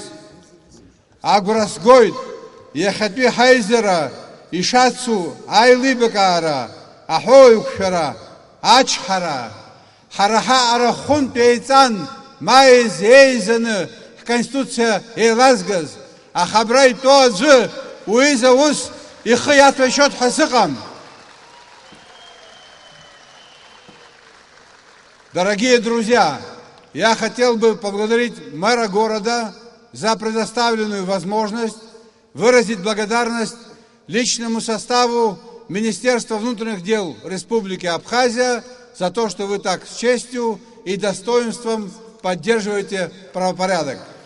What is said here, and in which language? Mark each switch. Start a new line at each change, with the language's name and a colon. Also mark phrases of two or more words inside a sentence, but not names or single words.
Abkhazian: Агәра сгоит иахьатәи ҳаизара ишацу аилибакаара, аҳәоуеиқәшәара, ачҳара, ҳара ҳаҟара хәынтә еиҵан, маиз еизаны ҳконституциа еилазгаз, аха абра итәоу аӡәы уиз аус ихы иаҭәашьот ҳәа сыҟам.
Russian: Дорогие друзья, я хотел бы поблагодарить мэра города за предоставленную возможность выразить благодарность личному составу Министерства внутренних дел Республики Абхазия за то, что вы так с честью и достоинством поддерживаете правопорядок.